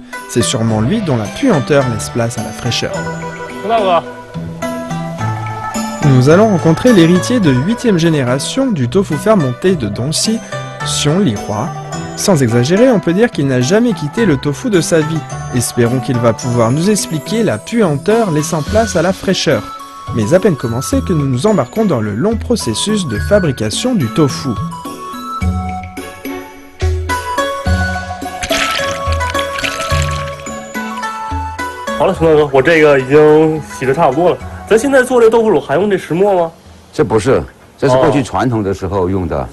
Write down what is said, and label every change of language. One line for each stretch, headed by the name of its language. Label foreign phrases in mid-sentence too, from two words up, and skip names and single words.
French: C'est sûrement lui dont la puanteur laisse place à la fraîcheur. Nous allons rencontrer l'héritier de 8e génération du tofu fermenté de Donxi, Xiong Lihua. Sans exagérer, on peut dire qu'il n'a jamais quitté le tofu de sa vie. Espérons qu'il va pouvoir nous expliquer la puanteur laissant place à la fraîcheur. Mais à peine commencé que nous nous embarquons dans le long processus de fabrication du tofu.
Chinese: 好了，熊大哥，我这个已经洗得差不多了。咱现在做这豆腐乳还用这石磨吗？这不是，这是过去传统的时候用的。